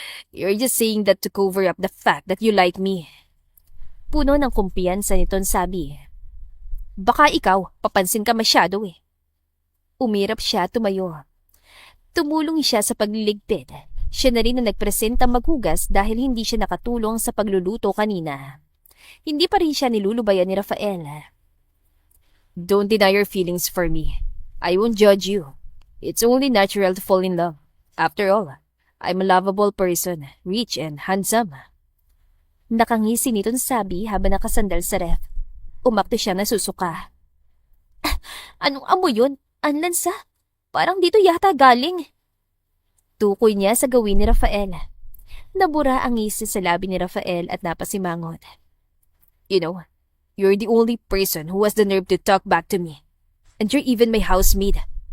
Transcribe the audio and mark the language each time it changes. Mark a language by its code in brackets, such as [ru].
[en] You're just saying that to cover up the fact that you like me. [tl] Puno ng kumpiyansa nitong sabi. Baka ikaw, papansin ka masyado eh. Umirap siya tumayo. Tumulong siya sa pagliligpit. Siya na rin na nagpresenta maghugas dahil hindi siya nakatulong sa pagluluto kanina. Hindi pa rin siya nilulubayan ni Rafael. [en] Don't deny your feelings for me. I won't judge you. It's only natural to fall in love. After all, I'm a lovable person, rich and handsome. [tl] Nakangisi nitong sabi habang nakasandal sa ref. Umakto siya na susuka. Anong amoy yun? Ang lansa? Parang dito yata galing. Tukoy niya sa gawin ni Rafael. Nabura ang ngisi sa labi ni Rafael at napasimangot. [en] You know, you're the only person who has the nerve to talk back to me. And you're even my housemaid.